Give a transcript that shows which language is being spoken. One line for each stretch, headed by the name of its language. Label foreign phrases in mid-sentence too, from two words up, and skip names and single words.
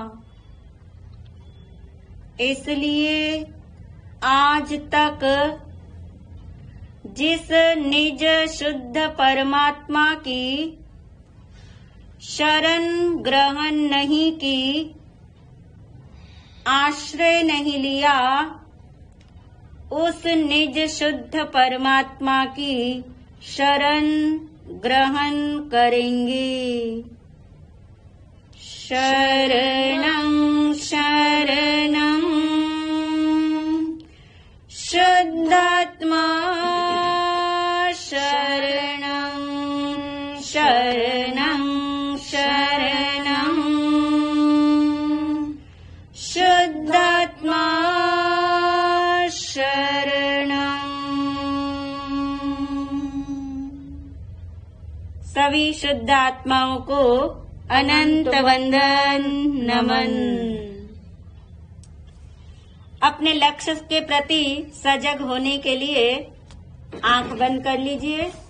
Hindi: इसलिए आज तक जिस निज शुद्ध परमात्मा की शरण ग्रहण नहीं की आश्रय नहीं लिया उस निज शुद्ध परमात्मा की शरण ग्रहण करेंगे।
Sanskrit: शरणं शरणं शुद्धात्मा शरणं शरणं शरणं शुद्धात्मा शरणं।
Hindi: सभी शुद्ध आत्माओं को अनंत वंदन नमन। अपने लक्ष्य के प्रति सजग होने के लिए आंख बंद कर लीजिए।